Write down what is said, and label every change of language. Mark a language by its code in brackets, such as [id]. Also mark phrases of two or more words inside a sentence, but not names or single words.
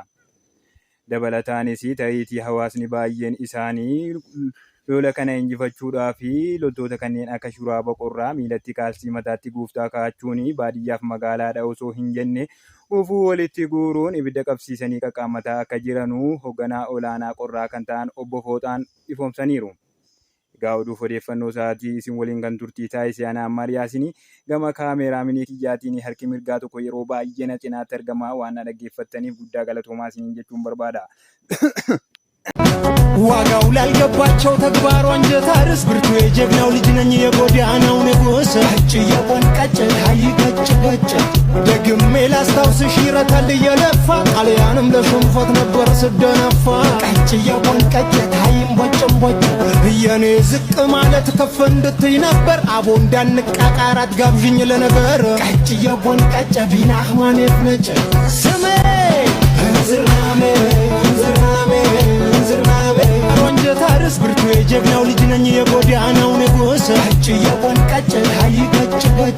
[om] Dabalataanis ta'iitii hawaasni baay'een isaanii lola kana injifachuudhaa fi loltoota kanneen akka shuraaba qorraa miilatti kaalsii mataatti guuftaa kaa'achuun baadiyyaaf magaalaadha osoo hin jenne ufuu walitti guuruun ibidda qabsiisanii qaqqaammataa akka jiranuu hoogganaa olaanaa qorraa kan ta'an obbo Fooxaan ifoomsaniiru. Egaa oduuf odeeffannoo isaatii isin waliin kan turtii taasise ana Ammaariyaasinii gama kaameeraa kiyyaatiin harki mirgaa tokko yeroo baay'ee na cinaatti argama waan na dhaggeeffattaniif guddaa galatoomaa isiniin jechuun barbaada. [am] ዋጋው ላልገባቸው ተግባሩ አንጀት አርስ ብርቱ የጀግናው ልጅ ነኝ የጎዳናው ንጉስ እጭ የቆንቀጭ ሀይ ገጭ ገጭ ደግሜ ላስታውስሽ ይረታል እየለፋ ጣሊያንም ለሽንፈት ነበር ስደነፋ ቀጭ የቆንቀጭ ታይም ቦጭም ቦጭ የኔ ዝቅ ማለት ከፍ እንድትይ ነበር አቦ እንዳንቃቃራት ጋብዥኝ ለነገር ቀጭ የቆንቀጭ ቢናህ ማኔት ነጭ ስሜ እንዝራሜ እንዝራሜ እንዝራሜ አንጀት ታርስ ብርቱ የጀግናው ልጅ ነኝ የጎዳናው ንጉስ እጭ የወንቀጭ ሀይ ገጭ ገጭ።